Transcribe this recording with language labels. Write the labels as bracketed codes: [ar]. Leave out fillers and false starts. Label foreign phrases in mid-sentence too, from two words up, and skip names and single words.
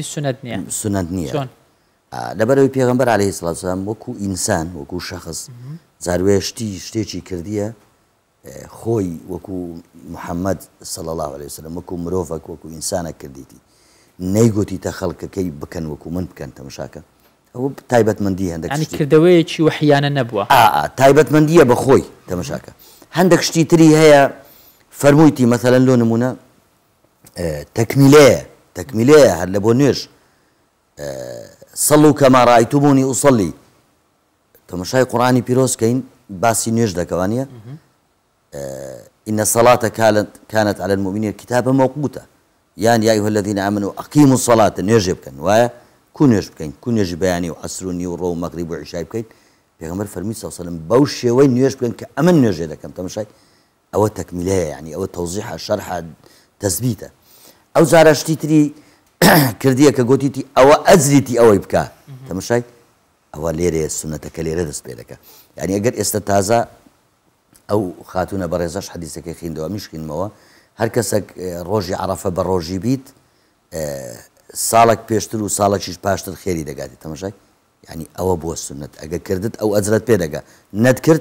[ckb] سونەت نییە لەبەرەوەی پێغەمبەر عەلەیهی سڵات وسەلام وەکو ئینسان وەکو شەخص جاروێ شتێکی کردیە خۆی وەکو محەممەد [ar] صلی الله عليه وسلم [ckb] وەکو مرۆڤێک وەکو ئینسانە کردیتی نەیگوتیتە خەڵکەکەی بکەن وەکو من بکەن تەماشاکە ئەوە تایبەتمەندی هەندێک کردەوەیەکی وحیانە نەبووە تایبەتمەندیە بە خۆی تەماشاکە هەندێک شتی تری هەیە فەرموویتی مەثەلەن لۆ نمونە تەکمیلەیە هەر لە بۆ نوێژ [ar] صلوا كما رأيتموني أصلي [ckb] تماشای قورآانی پیرۆزکەین باسی نوێژ دەکەوانیە [ar] إن الصلاة كانت على المؤمنين كتابا موقوتا [ckb] یان [ar] یا ئەیها الذین آمنوا ئەقیموا الصلاة [ckb] نوێژێ بکەن وایە کو نوێژ بکەین کو نوێژی بەیانی و عەسر و نیو ڕۆ و مەغریب و عیشای بکەین پێغەمبەر فەرمی [ar] صلی الله علیه وسلم [ckb] بەو شێوەی نوێژ بکەن کە ئەمە نوێژێ دەکەم تەماشای ئەوە تەکمیلەیە یعنی ئەوە تەوزیحە شەرحە تەثبیتە ئەو جارە شتی تری کردیە کە گوتیتی ئەوە ئەجریتی ئەوەی بکە تەماشای ئەوە لێرێ سونەتەکە لێرە دەست پێ دەکە یعنی ئەگەر ئێستا تازە ئەو خاتونە بەڕێزەش حەدیثەکەی خوێندەوە میشکینمەوە هەر کەسێک ڕۆژی عەرەفە بە ڕۆژی بیت ساڵێک پێشتر و ساڵێکیش پاشتر خێری دەگاتی تەماشای یعنی ئەوە بووە سونەت ئەگە کردت ئەو ئەجرت پێ دەگا نەتکرد